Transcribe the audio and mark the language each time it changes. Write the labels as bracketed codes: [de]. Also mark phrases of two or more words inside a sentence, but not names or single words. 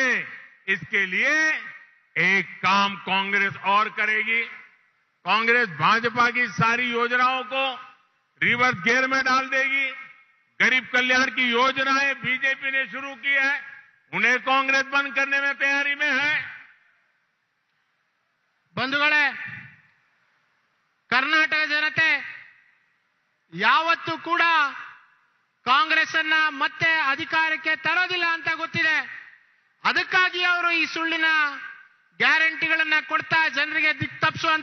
[hi] इसके लिए एक काम कांग्रेस और करेगी। कांग्रेस भाजपा की सारी योजनाओं को रिवर्स गियर में डाल देगी। गरीब कल्याण की योजनाएं बीजेपी ने शुरू की है, उन्हें कांग्रेस बंद करने में तैयारी में है। [kn] ಬಂಧುಗಳೇ, ಕರ್ನಾಟಕ ಜನತೆ ಯಾವತ್ತೂ ಕೂಡ ಕಾಂಗ್ರೆಸ್ ಅನ್ನ ಮತ್ತೆ ಅಧಿಕಾರಕ್ಕೆ ತರೋದಿಲ್ಲ ಅಂತ ಗೊತ್ತಿದೆ. ಅದಕ್ಕಾಗಿ ಅವರು ಈ ಸುಳ್ಳಿನ ಗ್ಯಾರಂಟಿಗಳನ್ನ ಕೊಡ್ತಾ ಜನರಿಗೆ ದಿಕ್ಕು ತಪ್ಪಿಸುವಂತ